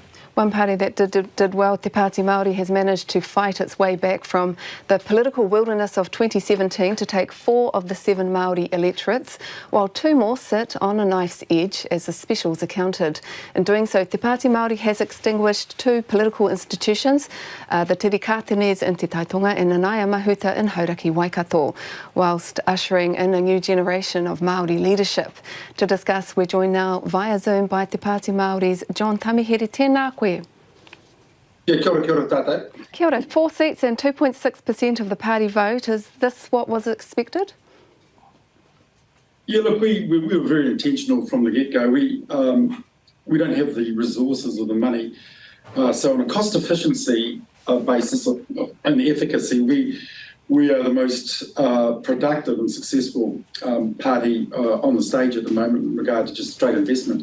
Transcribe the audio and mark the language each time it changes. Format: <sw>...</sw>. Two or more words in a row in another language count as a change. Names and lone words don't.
<en>One party that did well, Te Pāti Māori, has managed to fight its way back from the political wilderness of 2017 to take 4 of the 7 Māori electorates, while 2 more sit on a knife's edge as the specials are counted. In doing so, Te Pāti Māori has extinguished 2 political institutions, the Te Rekatenes in Te Taitonga and Nanaia Mahuta in Hauraki Waikato, whilst ushering in a new generation of Māori leadership. To discuss, we're joined now via Zoom by Te Pāti Māori's John Tamihere.</en> <mi>Tēnā koe. Yeah, kia ora tātou. Kia ora.</mi> <en>4 seats and 2.6% of the party vote. Is this what was expected? Yeah, look, we were very intentional from the get-go. We don't have the resources or the money. So on a cost efficiency basis and the efficacy, we are the most productive and successful party on the stage at the moment in regard to just straight investment.</en>